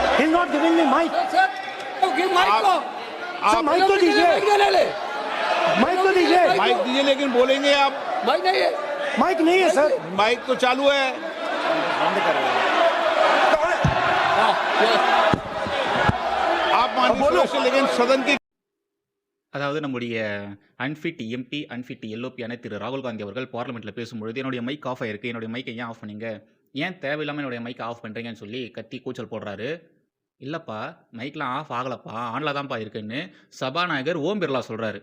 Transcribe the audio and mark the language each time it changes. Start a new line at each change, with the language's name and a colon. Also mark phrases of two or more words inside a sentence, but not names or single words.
English: He's not giving me mic.
Hindi: सर
English: give mic
Hindi: को सर माइक तो दीजिए, माइक तो दीजिए। माइक दीजिए लेकिन बोलेंगे आप। माइक नहीं है, माइक नहीं है सर। माइक तो चालू है। बंद कर रहे हैं आप माननीय सदस्य, लेकिन सदन की
Tamil: அதாவது நம்முடைய
English: unfit MP
Tamil: அன்ஃபிட் எல்ஓபியான திரு ராகுல் காந்தி அவர்கள் பார்லிமெண்ட்டில் பேசும்பொழுது என்னுடைய
English: mic off
Tamil: ஆயிருக்கு, என்னுடைய மைக்கை ஏன் ஆஃப் பண்ணீங்க, ஏன் தேவையில்லாமல் என்னுடைய மைக்கை ஆஃப் பண்ணுறீங்கன்னு சொல்லி கத்தி கூச்சல் போடுறாரு. இல்லைப்பா மைக்லாம் ஆஃப் ஆகலப்பா, ஆனில் தான்ப்பா இருக்குன்னு சபாநாயகர் ஓம் பிர்லா சொல்கிறாரு.